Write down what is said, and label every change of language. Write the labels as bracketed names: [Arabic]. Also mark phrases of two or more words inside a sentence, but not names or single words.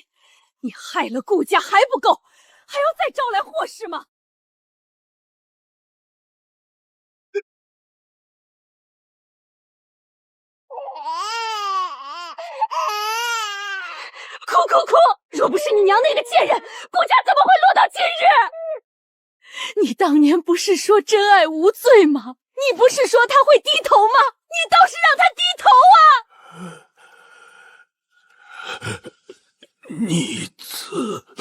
[Chinese] 你害了顧家還不夠，還要再招來禍事嗎？哭哭哭！若不是你娘那個賤人，顧家怎麼會落到今日？你當年不是說真愛無罪嗎？你不是說他會低頭嗎？你倒是讓他低頭啊！逆子，